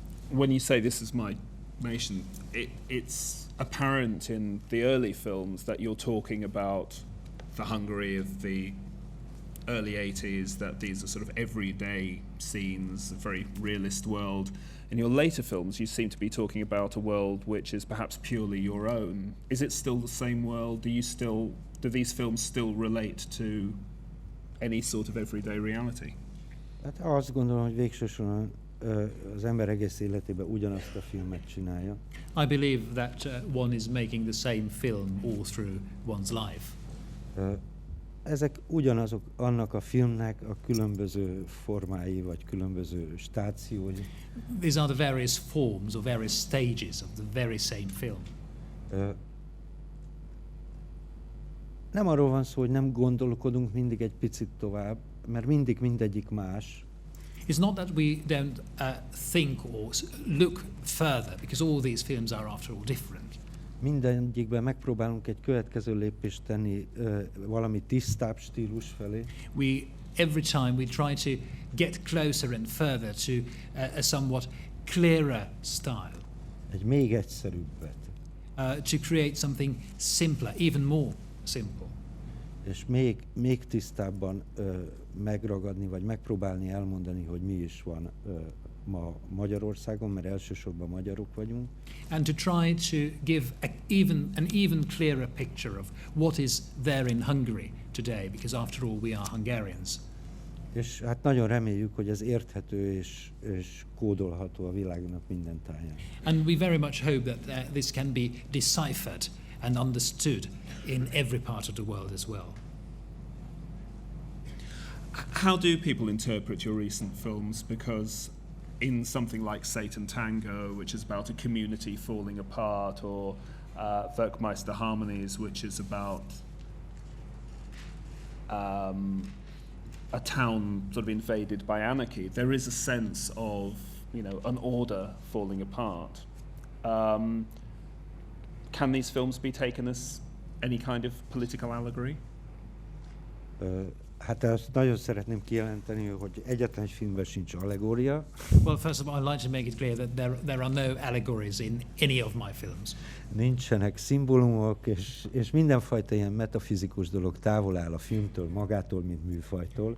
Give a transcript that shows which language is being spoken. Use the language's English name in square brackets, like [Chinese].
[English] When you say this is my nation, it's apparent in the early films that you're talking about the Hungary of the early 80s, that these are sort of everyday scenes, a very realist world. In your later films, you seem to be talking about a world which is perhaps purely your own. Is it still the same world? Do these films still relate to any sort of everyday reality? [Hungarian] Hát azt gondolom, hogy végső soron az ember egész életében ugyanazt a filmet csinálja. [English] I believe that one is making the same film all through one's life. [Hungarian] Ezek ugyanazok annak a filmnek a különböző formái, vagy különböző stációi. [English] These are the various forms or various stages of the very same film. [Hungarian] Nem arról van szó, hogy nem gondolkodunk mindig egy picit tovább, mert mindig mindegyik más. [English] It's not that we don't think or look further, because all these films are after all different. [Hungarian] mindegyikben megpróbálunk egy következő lépést tenni valami tisztább stílus felé. [English] Every time we try to get closer and further to a somewhat clearer style. [Hungarian] Egy még egyszerűbbet. [English] To create something simpler, even more simple. [Hungarian] És még tisztábban megragadni, vagy megpróbálni elmondani, hogy mi is van ma Magyarországon, mert elsősorban magyarok vagyunk. [English] And to try to give an even clearer picture of what is there in Hungary today, because after all we are Hungarians. [Hungarian] És hát nagyon reméljük, hogy ez érthető és kódolható a világnak minden táján. [English] And we very much hope that this can be deciphered and understood in every part of the world as well. How do people interpret your recent films? Because in something like Satan Tango, which is about a community falling apart, or Werckmeister Harmonies, which is about a town sort of invaded by anarchy, there is a sense of, an order falling apart. Can these films be taken as any kind of political allegory? [Hungarian] Hát azt nagyon szeretném kijelenteni, hogy egyetlen filmben sincs allegória. [English] Well, first of all, I'd like to make it clear that there are no allegories in any of my films. [Hungarian] Nincsenek szimbólumok, és mindenfajta ilyen metafizikus dolog távol áll a filmtől, magától, mint műfajtól.